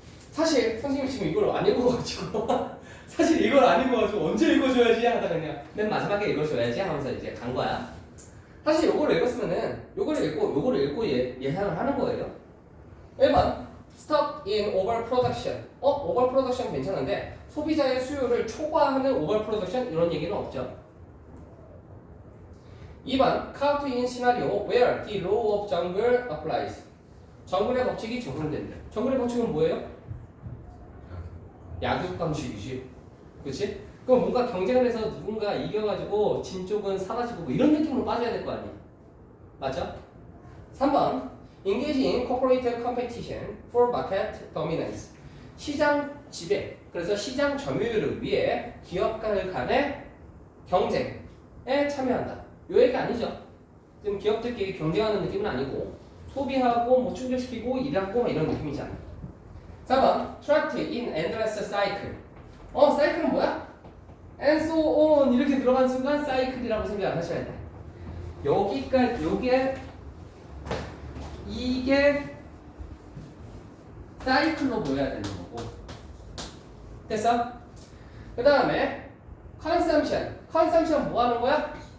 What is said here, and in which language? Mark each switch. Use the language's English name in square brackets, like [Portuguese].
[Korean] 사실 선생님이 지금 이걸 안 읽어가지고 사실 이걸 안 읽어가지고 언제 읽어줘야지 하다가 그냥 맨 마지막에 읽어줘야지 하면서 이제 간 거야. 사실 요거를 읽었으면은 요거를 읽고 예상을 하는 거예요. [English] 1번 Stuck in overproduction. [Korean] overproduction 괜찮은데 소비자의 수요를 초과하는 overproduction 이런 얘기는 없죠. [English] 2번 Count in scenario where the law of jungle applies. [Korean] 정글의 법칙이 적용된다. 정글의 법칙은 뭐예요? 약육강식이지. 그렇지? 그럼 뭔가 경쟁을 해서 누군가 이겨가지고 진 쪽은 사라지고 뭐 이런 느낌으로 빠져야 될 거 아니야. 맞죠? [English] 3번 Engage in corporate competition for market dominance. [Korean] 시장 지배, 그래서 시장 점유율을 위해 기업들 간의 경쟁에 참여한다. 요 얘기 아니죠. 지금 기업들끼리 경쟁하는 느낌은 아니고 소비하고 뭐 충족시키고 일하고 이런 느낌이잖아. [English] 4번 Trapped in endless cycle. [Korean] 사이클은 뭐야? [English] And so on [Korean] 이렇게 들어간 순간 사이클이라고 생각을 하셔야 돼. 여기까지 이게 사이클로 보여야 되는 거고. 됐어? 그 다음에 consumption 뭐 하는 거야?